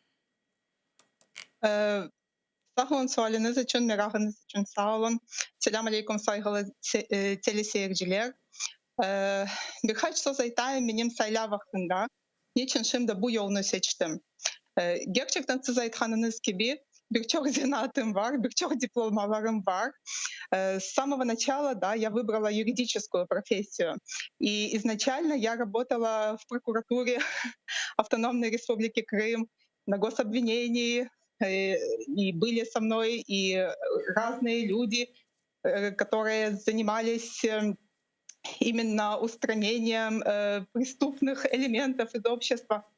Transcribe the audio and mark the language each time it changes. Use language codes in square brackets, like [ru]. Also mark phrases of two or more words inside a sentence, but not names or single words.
[crh] Sağ olun sualiniz için, merakınız için sağ olun. Selam aleyküm saygılı teleseyirciler. Birkaç söz aytayım benim sayılar vaktinde. Niçin şimdi bu yolunu seçtim? Gerçekten siz aytkanınız gibi birçok zanatım var, birçok diplomalarım var. [ru] С самого начала, да, я выбрала юридическую профессию. И изначально я работала в прокуратуре Автономной Республики Крым на гособвинении, и были со мной и разные люди, которые занимались именно устранением преступных элементов из общества.